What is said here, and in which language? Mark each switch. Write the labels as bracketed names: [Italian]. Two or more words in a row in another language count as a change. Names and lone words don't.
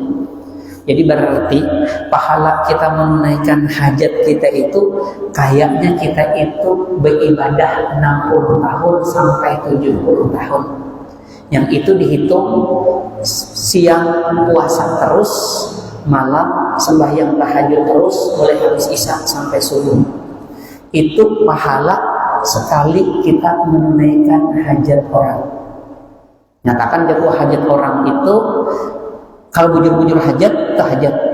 [Indonesian] Jadi berarti pahala kita menunaikan hajat kita itu kayaknya kita itu beribadah 60 tahun sampai 70 tahun. Yang itu dihitung siang puasa terus, malam sembahyang tahajud terus, mulai habis isya sampai subuh. Itu pahala sekali kita menunaikan hajat orang. Nyatakan bahwa hajat orang itu kalau bujur-bujur hajat itu hajat.